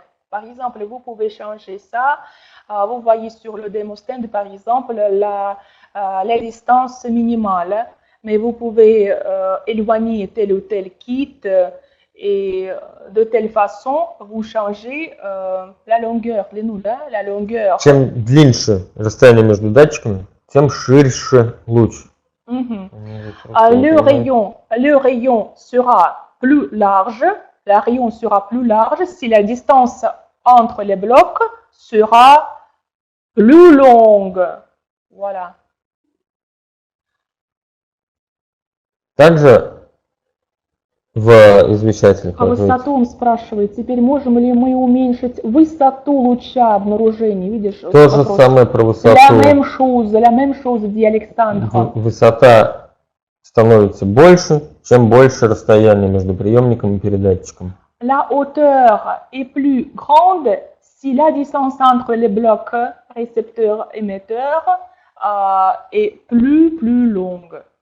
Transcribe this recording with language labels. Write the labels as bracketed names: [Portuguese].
[French] Par exemple, vous pouvez changer ça. Vous voyez sur le démostand, par exemple, la distance minimale. Mais vous pouvez éloigner tel ou tel kit et de telle façon, vous changez la longueur, la longueur. [Russian] Чем длиннее расстояние между датчиками, тем ширше луч. [French] Le rayon sera plus large. Le rayon sera plus large si la distance entre les blocs sera plus longue. Voilà. [Russian] Также в извещателях А высоту он спрашивает, теперь можем ли мы уменьшить высоту луча обнаружения? Видишь? То же самое про высоту. [French] La même chose, dit Alexandre. [Russian] Высота становится больше, чем больше расстояние между приемником и передатчиком. [French] La hauteur est plus grande si la distance entre les blocs récepteur-émetteur est plus longue.